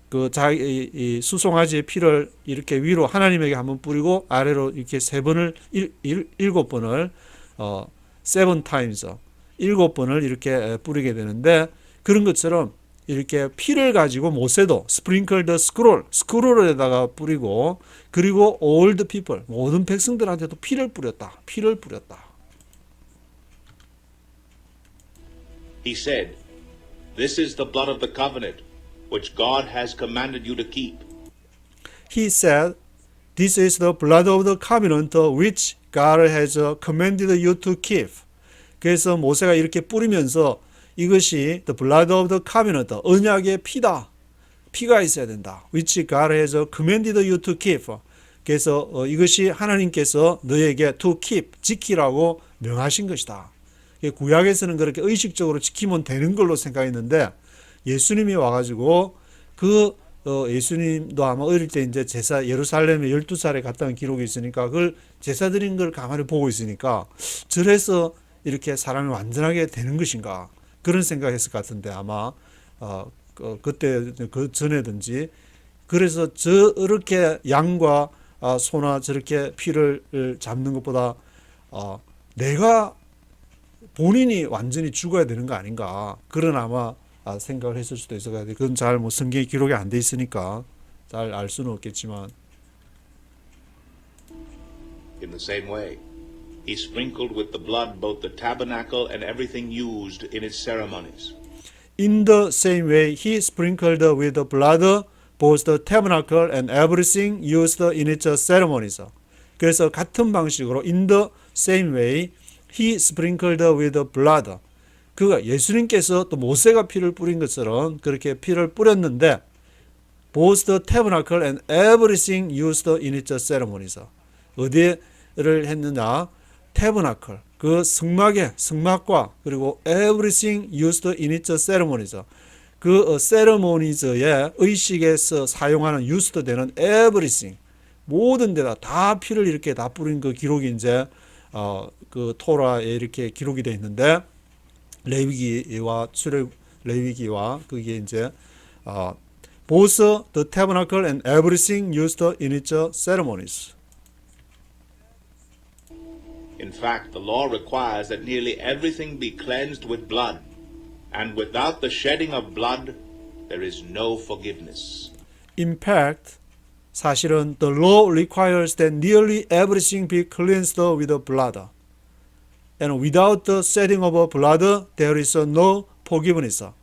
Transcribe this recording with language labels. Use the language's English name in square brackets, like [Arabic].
[Korean] 자기 수송아지의 피를 이렇게 위로 하나님에게 한번 뿌리고 아래로 이렇게 일곱 번을 [English] seven times [Korean] 7번을 이렇게 뿌리게 되는데, 그런 것처럼 이렇게 피를 가지고 모세도 스프링클드 스크롤에다가 뿌리고, 그리고 [English] all the people [Korean] 모든 백성들한테도 피를 뿌렸다. [English] He said, "This is the blood of the covenant, which God has commanded you to keep." He said, "This is the blood of the covenant which God has commanded you to keep." [Korean] 그래서 모세가 이렇게 뿌리면서 이것이 [English] the blood of the covenant, [Korean] 언약의 피다. 피가 있어야 된다. [English] which God has commanded you to keep. [Korean] 그래서 이것이 하나님께서 너에게 [English] to keep, [Korean] 지키라고 명하신 것이다. 구약에서는 그렇게 의식적으로 지키면 되는 걸로 생각했는데, 예수님이 와가지고 예수님도 아마 어릴 때 이제 예루살렘에 12살에 갔다는 기록이 있으니까 그걸 제사 드린 걸 가만히 보고 있으니까 저래서 이렇게 사람이 완전하게 되는 것인가, 그런 생각했을 것 같은데, 아마 그때 그 전에든지. 그래서 저렇게 양과 소나 저렇게 피를 잡는 것보다 내가 본인이 완전히 죽어야 되는 거 아닌가, 그런 아마 생각을 했을 수도 있을 것 같아요. 그건 잘 성경에 기록이 안 돼 있으니까 잘 알 수는 없겠지만. [English] In the same way, he sprinkled with the blood both the tabernacle and everything used in its ceremonies. In the same way, he sprinkled with the blood both the tabernacle and everything used in its ceremonies. [Korean] 그래서 같은 방식으로 [English] in the same way, he sprinkled with the blood. [Korean] 그가 예수님께서 또 모세가 피를 뿌린 것처럼 그렇게 피를 뿌렸는데, [English] both the tabernacle and everything used in its ceremonies. [Korean] 어디를 했느냐? [English] tabernacle, [Korean] 그 성막과 그리고 [English] everything used in its ceremonies. [Korean] 그 ceremonies의 의식에서 사용하는 [English] used [Korean] 되는 [English] everything, [Korean] 모든 데다 다 피를 이렇게 다 뿌린 그 기록이 이제 그 토라에 이렇게 기록이 되어 있는데, 레위기와 레위기와 그게 이제 [English] both the tabernacle and everything used in its ceremonies. In fact, the law requires that nearly everything be cleansed with blood, and without the shedding of blood, there is no forgiveness. In fact, [Korean] 사실은 [English] the law requires that nearly everything be cleansed with blood, and without the shedding of blood, there is no forgiveness.